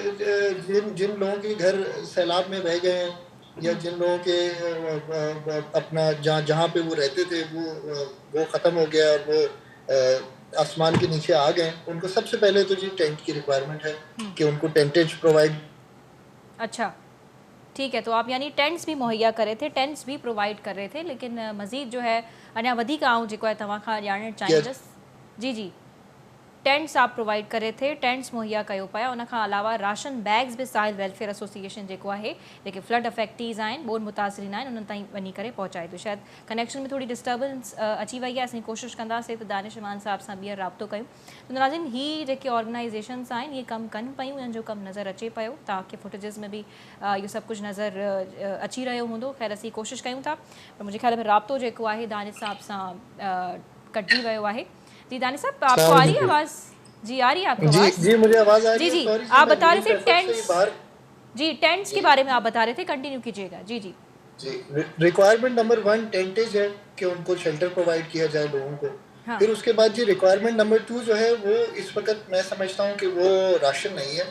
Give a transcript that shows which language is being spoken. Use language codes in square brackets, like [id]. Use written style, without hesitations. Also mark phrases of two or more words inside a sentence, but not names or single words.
[ur] جن جن لوگوں کے گھر سیلاب میں بہہ گئے ہیں، یا جن لوگوں کے اپنا جہاں جہاں پہ وہ رہتے تھے وہ ختم ہو گیا اور وہ آسمان کے نیچے آ گئے، ان کو سب سے پہلے تو جی ٹینٹ کی ریکوائرمنٹ ہے کہ ان کو [en] tentage provide. [ur] اچھا۔ ٹھیک ہے، تو آپ یعنی ٹینٹس بھی مہیا کرے تھے، ٹینٹس بھی پرووائیڈ کر رہے تھے، لیکن مزید جو ہے [sd] अञा वधीक आऊं जेको आहे तव्हां खां ॼाणणु [ur] کیا. [sd] चाहींदसि। जी, जी। टेंट्स आप प्रोवाइड करे थे, टेंट्स मुहैया कयो पिया, उन खां अलावा [en] राशन बैग्स [sd] भी साहिल वेलफेयर एसोसिएशन जेको आहे, जेके [en] फ्लड अफेक्टीज़ [sd] आहिनि, ॿोॾि मुतासिरीन आहिनि, उन्हनि ताईं वञी करे पहुचाए थो। शायदि कनेक्शन में थोड़ी डिस्टर्बेंस अची वई आहे, असीं कोशिशि कंदासीं त दानिश इमान साहब सां ॿीहर राब्तो कयूं। त नाज़रीन, ही जेके ऑर्गेनाइज़ेशंस आहिनि, इहे कमु कनि पियूं, इन्हनि जो कमु नज़र अचे पियो, तव्हांखे फुटेजिस में बि इहो सभु कुझु नज़र अची रहियो हूंदो। ख़ैर असीं कोशिशि कयूं था, पर मुंहिंजे ख़्याल में राब्तो जेको आहे दानिश साहब सां कटिजी वियो आहे। [ur] جی دانش صاحب، آپ کو آ رہی ہے آواز? جی، آ رہی ہے آپ کو جی آواز? جی، مجھے آواز آ رہی جی, ہے. جی, سوری جی, آپ میں بتا رہے ریلیف تھے ایفرٹ سے ہی ٹینٹس. باہر. جی، ٹینٹس کے جی بارے میں آپ بتا رہے تھے، کنٹینیو کیجیے گا. جی، جی. جی, [en] requirement number 1 tentage [ur] ہے کہ ان کو شیلٹر پرووائیڈ کیا جائے لوگوں کو. ہاں. پھر اس کے بعد جی [en] requirement number 2 [ur] جو ہے وہ اس وقت میں سمجھتا ہوں کہ وہ راشن نہیں ہے.